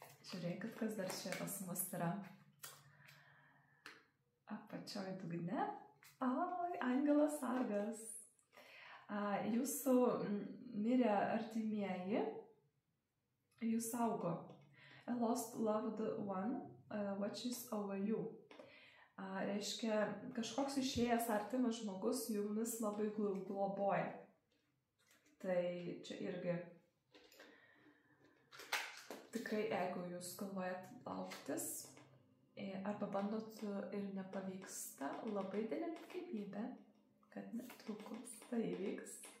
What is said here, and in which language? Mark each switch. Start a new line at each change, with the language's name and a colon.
Lithuanian: Žiūrėkit, kas dar čia pas mus yra. Apačioj dugne. Angelas sargas. Jūsų mirę artimieji, jūs saugo.
English: A lost loved one watches over you.
Lithuanian: Reiškia, kažkoks išėjęs artimas žmogus jumis labai globoja. Tai čia irgi tikrai, jeigu jūs galvojat lauktis arba bandot ir nepavyksta, labai didelė tikimybė, kad netrukus tai įvyks.